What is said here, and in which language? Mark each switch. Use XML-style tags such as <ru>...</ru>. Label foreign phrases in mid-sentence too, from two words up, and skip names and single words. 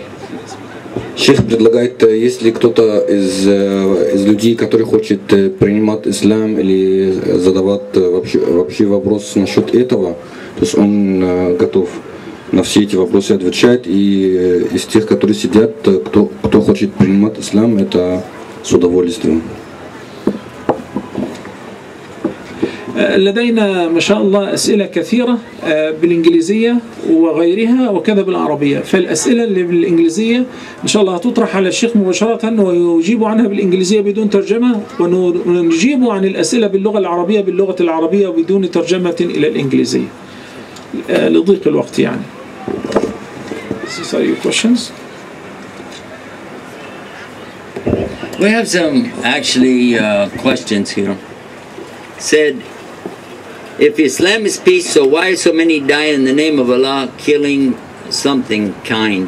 <ru>Шейх предлагает, если кто-то из людей, который хочет принимать ислам или задавать вообще вопрос насчет этого, то есть он готов на все эти вопросы отвечать, и из тех, которые сидят, кто хочет принимать ислам, это с удовольствием.</ru> <ar>لدينا ما شاء الله أسئلة كثيرة بالإنجليزية وغيرها وكذا بالعربية، فالأسئلة اللي بالإنجليزية إن شاء الله هتطرح على الشيخ مباشرة ويجيب عنها بالإنجليزية بدون ترجمة، ونجيب عن الأسئلة باللغة العربية باللغة العربية وبدون ترجمة إلى الإنجليزية لضيق الوقت يعني.</ar> <en>These are your questions. We have some actually questions here. Said, if Islam is peace, so why so many die in the name of Allah, killing something kind?</en>